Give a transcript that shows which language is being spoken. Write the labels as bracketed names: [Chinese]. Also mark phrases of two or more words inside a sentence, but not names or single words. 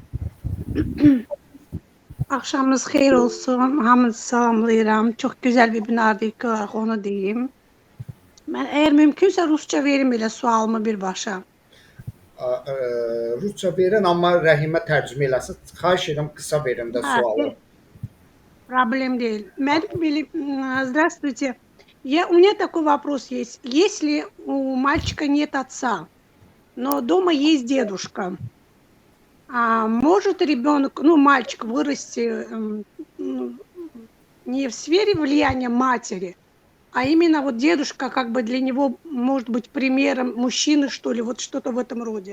[Azerbaijani] Akşamınız xeyir olsun. Hamınızı salamlayıram. [Turkish] Çok güzel bir webinar var, onu diyeyim. Ben eğer mümkünse Rusça verim [Azerbaijani] elə sualımı birbaşa. Rusça verin, amma Rəhimə tərcümə eləsin. Xahiş edirəm, qısa verin də sualı. [Turkish] Проблем değil. Здравствуйте. [Russian] У меня такой вопрос есть. Если у мальчика нет отца, но дома есть дедушка, может ребенок, мальчик вырасти не в сфере влияния матери, а именно вот дедушка как бы для него может быть примером мужчины, что ли, вот что-то в этом роде.